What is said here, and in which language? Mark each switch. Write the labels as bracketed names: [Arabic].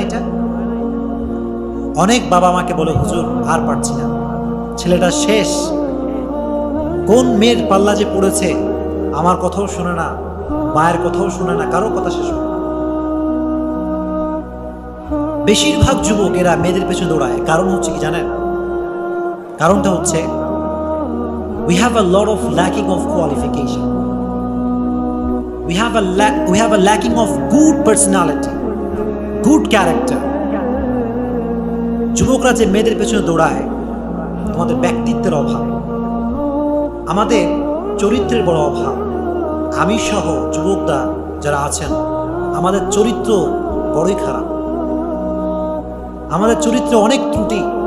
[Bangla] এটা অনেক বাবা আমাকে বলে, হুজুর আর পারছি না, ছেলেটা শেষ, কোন মেয়ের পাল্লা যে পড়েছে, আমার কথাও শোনে না, মায়ের কথাও শোনে না, কারো কথা শেষ হয় না। বেশিরভাগ যুবক এরা মেয়েদের পেছনে দৌড়ায়। কারণ হচ্ছে কি জানেন? কারণটা হচ্ছে [English] we have a lot of lacking of qualification, we have a lacking of good personality, good character. [Bangla] যুবকরা যে মেয়েদের পেছনে দৌড়ায়, আমাদের ব্যক্তিত্বের অভাব, আমাদের চরিত্রের বড় অভাব। আমি সহ যুবকরা যারা আছেন, আমাদের চরিত্র বড়ই খারাপ, আমাদের চরিত্রে অনেক ত্রুটি।